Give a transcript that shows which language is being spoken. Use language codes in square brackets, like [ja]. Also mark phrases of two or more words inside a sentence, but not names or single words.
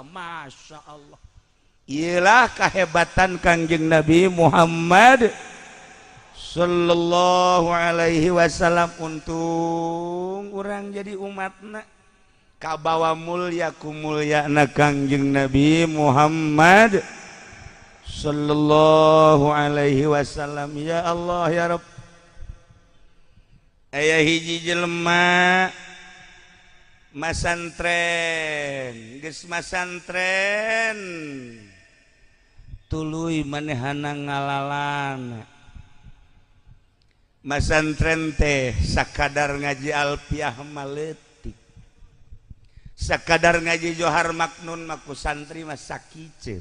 [ar] ما شاء الله, [su] iyalah kehebatan Kangjeng Nabi Muhammad [ar] صلى الله عليه وسلم. [su] Untung urang jadi umatna kabawa mulia ku mulyana Kangjeng Nabi Muhammad [ar] صلى الله عليه وسلم. يا الله يا رب, [su] aya hiji jelema masantren, geus masantren tuluy manehana ngalalan. Masantren teh sakadar ngaji alfiah maletik, sakadar ngaji johar maknun maku santri mah sakiceut,